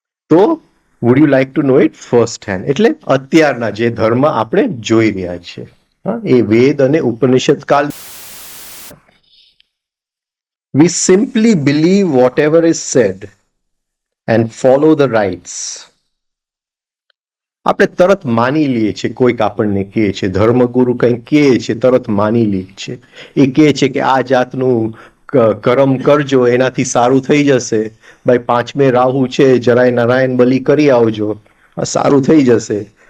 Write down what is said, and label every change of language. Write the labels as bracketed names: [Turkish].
[Gujarati] તો [English] Would you like to know it first hand? [Gujarati] એટલે અત્યારના જે ધર્મ આપણે જોઈ રહ્યા છીએ એ વેદ અને ઉપનિષદ કાળ. [English] We simply believe whatever is said and follow the rites. [Gujarati] આપણે તરત માની લઈએ છીએ, કોઈક આપણને કહે છે, ધર્મગુરુ કંઈક કહે છે, તરત માની લઈએ છીએ. એ કહે છે કે આ જાતનું કર્મ કરજો એનાથી સારું થઈ જશે. ભાઈ 5મે રાહુ છે, જરાય નારાયણ બલી કરી આવજો, સારું થઈ જશે.